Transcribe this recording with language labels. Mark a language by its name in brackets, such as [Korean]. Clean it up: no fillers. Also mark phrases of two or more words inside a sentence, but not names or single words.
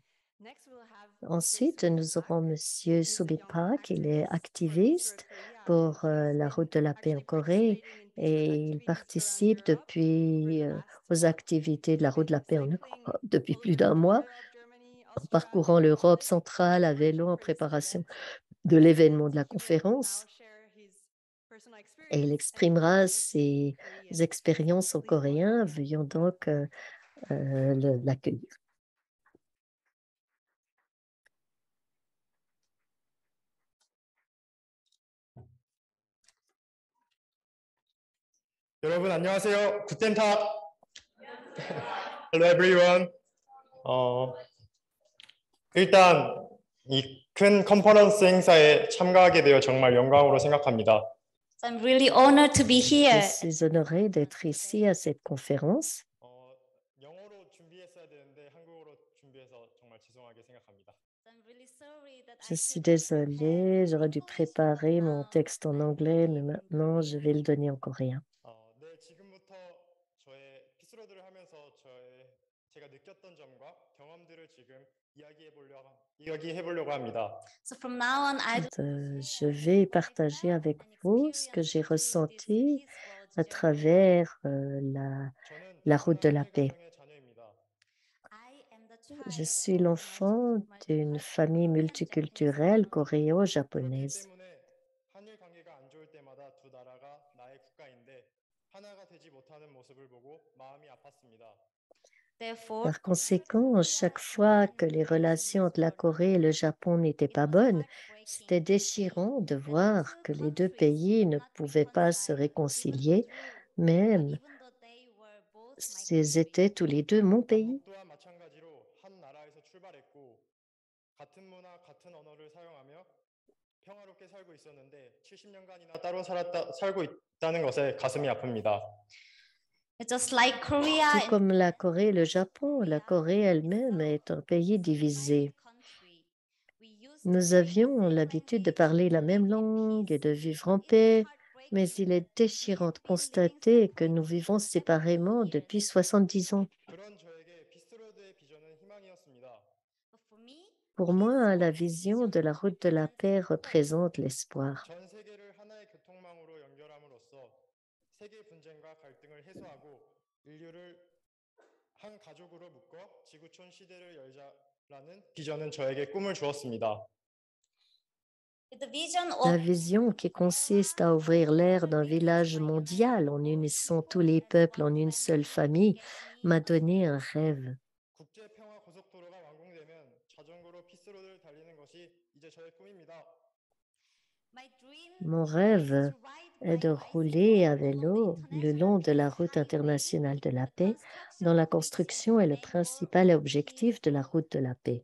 [French] Ensuite, nous aurons Monsieur Subit Park, il est activiste pour la route de la paix en Corée et il participe depuis aux activités de la route de la paix en Europe depuis plus d'un mois, en parcourant l'Europe centrale à vélo en préparation de l'événement de la conférence. Et il exprimera ses expériences en coréen. Veuillons donc l'accueillir. [Korean] 여러분 안녕하세요. [German] Guten Tag. [English] Hello everyone. [Korean] 일단 이 큰 컨퍼런스 행사에 참가하게 되어 정말 영광으로 생각합니다. [English] I'm really honored to be [French] Je [English] here. [French] suis honorée d'être ici à cette conférence. [Korean] 영어로 준비했어야 되는데 한국어로 준비해서 정말 죄송하게 생각합니다. [English] I'm really sorry that [French] Je [English] I [French] suis [English] couldn't prepare [French] désolée, j'aurais dû [English] English for [French] préparer mon [English] now. [French] texte en anglais, mais maintenant je vais le donner en coréen. [Korean] 네, 지금부터 저의 피스로드를 하면서 제가 느꼈던 점과 경험들을 지금 이야기해 보려고 합니다. [English] So from now on, I [French] Je vais partager avec vous ce que j'ai ressenti à travers la route de la paix. Je suis l'enfant d'une famille multiculturelle coréo-japonaise. [Korean] 한일 관계가 안 좋을 때마다 두 나라가 나의 국가인데 하나가 되지 못하는 모습을 보고 마음이 아팠습니다. [English] therefore [French] Par conséquent, chaque fois que les relations entre la Corée et le Japon n'étaient pas bonnes, c'était déchirant de voir que les deux pays ne pouvaient pas se réconcilier, même [English] even though they were both my [French] s'ils étaient tous les deux mon pays. [Korean] 또한 마찬가지로 한 나라에서 출발했고 같은 문화, 같은 언어를 사용하며 평화롭게 살고 있었는데 70년간이나 따로 살고 있다는 것에 가슴이 아픕니다. [English] just like Korea [French] Tout comme la Corée et le Japon, la Corée elle-même est un pays divisé. [English] country. We used [French] Nous avions l'habitude de parler la même langue et de vivre en paix, mais il est déchirant de constater que nous vivons séparément depuis 70 ans. [Korean] 그런 저에게 피스로드의 비전은 희망이었습니다. [English] but for me, [French] Pour moi, la vision de la route de la paix représente l'espoir. [Korean] 전 세계를 하나의 교통망으로 연결함으로써 세계 분쟁과 갈등을 해소하고 인류를 한 가족으로 묶어 지구촌 시대를 열자라는 비전은 저에게 꿈을 주었습니다. [English] the vision [French] La [English] of [French] vision qui consiste à ouvrir l'ère d'un village mondial en unissant tous les peuples en une seule famille m'a donné un rêve. [Korean] 국제 평화 고속도로가 완공되면 자전거로 피스로드를 달리는 것이 이제 저의 꿈입니다. [English] my dream [French] Mon [English] is [French] rêve [English] to ride [French] est de rouler à vélo le long de la route internationale de la paix, dont la construction est le principal objectif de la route de la paix.